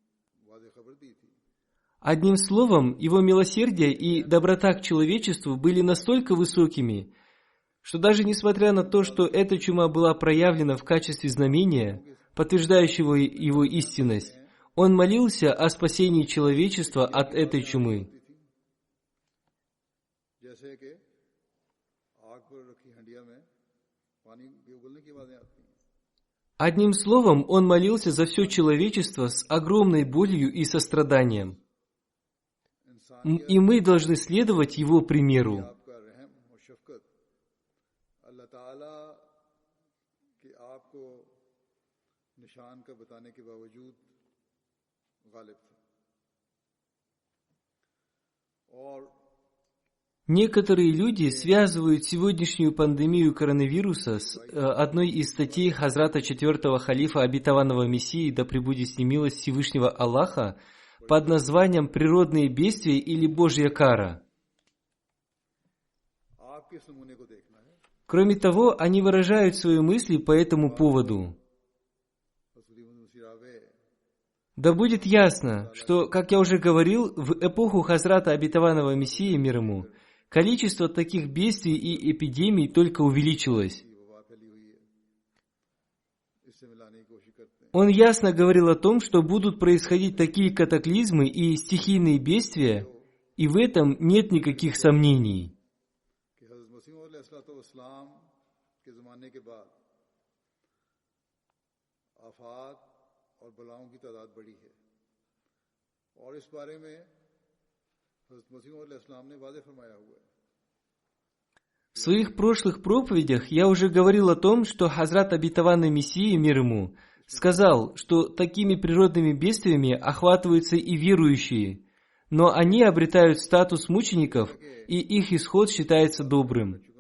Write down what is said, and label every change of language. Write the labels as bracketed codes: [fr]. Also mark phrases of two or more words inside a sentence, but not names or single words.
[ru] Одним словом, его милосердие и доброта к человечеству были настолько высокими, что даже несмотря на то, что эта чума была проявлена в качестве знамения, подтверждающего его истинность, он молился о спасении человечества от этой чумы. [ur] جیسے کہ آگ پر رکھی ہنڈیا میں پانی کے ابلنے کی آوازیں آتی ہیں. [ru] Одним словом, он молился за все человечество с огромной болью и состраданием. И мы должны следовать его примеру. [ur] آپ کا رحم اور شفقت اللہ تعالیٰ کے آپ کو نشان کا بتانے کے باوجود غالب تھا. और [ru] Некоторые люди связывают сегодняшнюю пандемию коронавируса с одной из статей Хазрата 4-го халифа обетованного Мессии, да пребудет с ним милость Всевышнего Аллаха, под названием «Природные бедствия» или «Божья кара». [ur] آپ کے اس نمونے کو دیکھنا ہے. [ru] Кроме того, они выражают свои мысли по этому поводу. Да будет ясно, что, как я уже говорил, в эпоху Хазрата обетованного Мессии мир ему, количество таких бедствий и эпидемий только увеличилось. Он ясно говорил о том, что будут происходить такие катаклизмы и стихийные бедствия, и в этом нет никаких сомнений. [ur] اور بلاؤں کی تعداد بڑی ہے اور اس بارے میں حضرت مسیح علیہ السلام نے واضح فرمایا ہوا ہے. [ru] В своих прошлых проповедях я уже говорил о том, что Хазрат обетованный Мессии мир ему сказал, что такими природными бедствиями охватываются и верующие, но они обретают статус мучеников, и их исход считается добрым.